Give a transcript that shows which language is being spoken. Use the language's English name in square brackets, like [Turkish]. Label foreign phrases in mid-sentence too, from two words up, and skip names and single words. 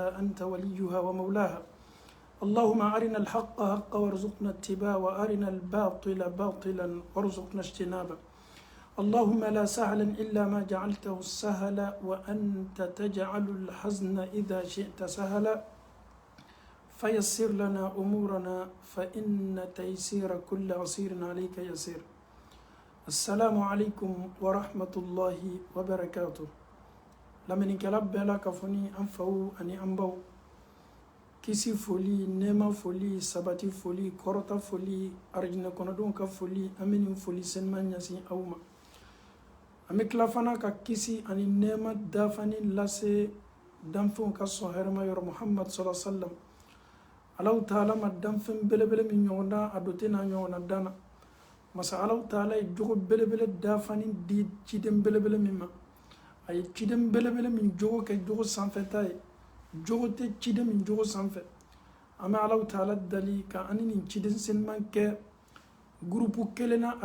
[Arabic] أنت وليها ومولاها اللهم أرنا الحق حقا وارزقنا اتباعه وأرنا الباطل باطلا وارزقنا اجتنابه اللهم لا سهلا إلا ما جعلته سهلا وأنت تجعل الحزن إذا شئت سهلا فيسر لنا أمورنا فإن تيسير كل عسير عليك يسير. السلام عليكم ورحمة الله وبركاته. [Bambara] laminikɛla bɛɛ la ka fɔ ni an faw ani an baw kisi foli nɛɛma foli sabati foli kɔrɔta foli arijinɛ kɔnɔdenw ka foli an bɛ nin foli senima ɲɛsin aw ma an bɛ tila fana ka kisi ani nɛɛma dafani lase danfɛnw ka sɔn hɛrɛma yɔrɔ muhammad [Arabic] صلى الله عليه وسلم [Bambara] Allahu Ta'ala ma danfɛn belebele min ɲɔgɔn na a dote n'a ɲɔgɔn na danna masa Allahu Ta'ala ye jogo belebele dafani di ciden belebele min ma a ye ciden belebele min jogo kɛ jogo sanfɛta ye jogo tɛ ciden min jogo sanfɛ an bɛ Allahu Ta'ala dali ka ani nin ciden seniman kɛ gurupu kelen na